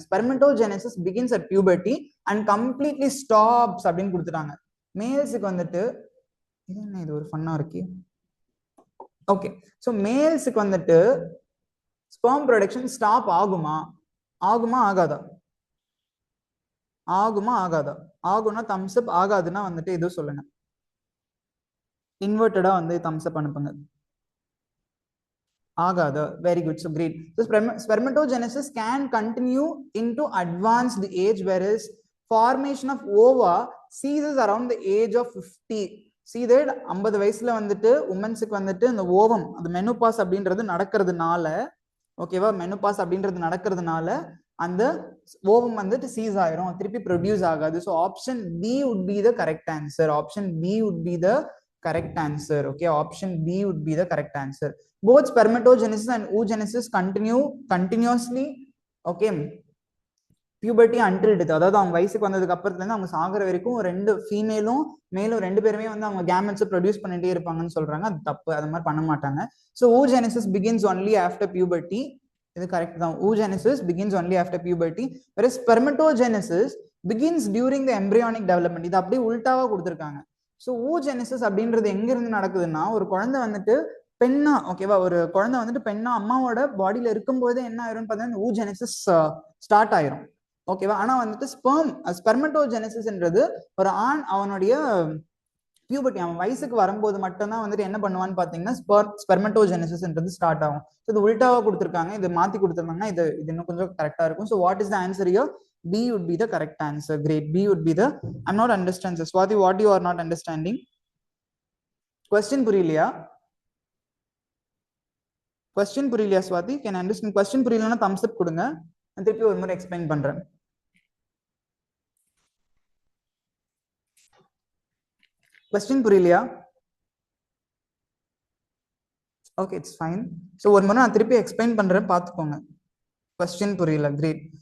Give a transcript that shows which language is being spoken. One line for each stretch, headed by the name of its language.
English: Spermatogenesis begins at puberty and completely stops
Tamil: அப்படின்னு கொடுத்துட்டாங்க. மேல்ஸுக்கு வந்துட்டு இது ஒரு ஃபன்னா இருக்கு. ஓகே, ஸோ மேல்ஸுக்கு வந்துட்டு ஸ்பெர்ம் ப்ரொடக்ஷன் ஸ்டாப் ஆகுமா ஆகாதா? ஆகும்னா தம்ஸ் அப், ஆகாதுன்னா வந்துட்டு எதுவும் சொல்லுங்க. இன்வெர்டடா வந்து தம்ஸ் அப் அனுப்புங்க. ஆகாது. Very good. So great.
English: So spermatogenesis can continue into advanced age, whereas formation of ova ceases around the age of 50.
Tamil: See that 50 வயசுல வந்துட்டு உமன்ஸுக்கு வந்துட்டு இந்த ஓவம் அந்த மெனுபாஸ் அப்படின்றது நடக்கிறதுனால, ஓகேவா, மெனுபாஸ் அப்படின்றது நடக்கிறதுனால அந்த ஓவம் வந்துட்டு சீஸ் ஆயிரும், திருப்பி ப்ரொடியூஸ் ஆகாது.
English: So option B would be the correct answer. Option B would be the correct answer. Okay, option B would be the correct answer. Both spermatogenesis and oogenesis continue continuously. Okay, puberty until death.
Tamil: அதாவது அவங்க வயசுக்கு வந்ததுக்கு அப்புறத்துல இருந்து அவங்க சாகுற வரைக்கும் ரெண்டு ஃபீமேலும் மேலும் ரெண்டு பேருமே வந்து அவங்க கேமெட்ஸ் ப்ரொடியூஸ் பண்ணிட்டே இருப்பாங்கன்னு சொல்றாங்க. அது தப்பு, அது மாதிரி பண்ண மாட்டாங்க.
English: So oogenesis begins only after puberty.
Tamil: இது கரெக்ட் தான்.
English: oogenesis begins only after puberty, whereas spermatogenesis begins during the embryonic development.
Tamil: இது அப்படியே உல்டாவா கொடுத்துருக்காங்க. ஸோ oogenesis அப்படின்றது எங்க இருந்து நடக்குதுன்னா, ஒரு குழந்தை வந்துட்டு பெண்ணா, ஓகேவா, ஒரு குழந்தை வந்துட்டு பெண்ணா அம்மாவோட பாடியில இருக்கும்போது என்ன ஆயிரும் பார்த்தீங்கன்னா oogenesis ஸ்டார்ட் ஆயிரும். ஓகேவா? ஆனா வந்துட்டு ஸ்பெர்மட்டோஜெனசிஸ்ன்றது ஒரு ஆண் அவனுடைய பியூபர்ட்டி, அவன் வயசுக்கு வரும்போது மட்டும்தான் வந்துட்டு என்ன பண்ணுவான்னு பாத்தீங்கன்னா ஸ்பெர்மட்டோஜெனசிஸ்ன்றது ஸ்டார்ட் ஆகும். ஸோ இது உல்டாவா கொடுத்துருக்காங்க, இது மாத்தி கொடுத்துருந்தாங்கன்னா இது இன்னும் கொஞ்சம் கரெக்டா இருக்கும்.
English: So what is the answer here? B would be the correct answer. Great. B would be the. I'm not understanding. Swati, what you are not understanding?
Tamil: Question புரியலையா?
English: Question
Tamil: புரியலையா
English: Swati? Can I understand? Question
Tamil: புரியலன்னா
English: thumbs up
Tamil: கொடுங்க. நான் திருப்பி ஒரு முறை explain பண்றேன். Question புரியலையா? Okay, it's fine. ஸோ ஒரு முறை நான் திருப்பி எக்ஸ்பிளைன் பண்றேன், பார்த்துக்கோங்க. கொஸ்டின் புரியல. கிரேட்.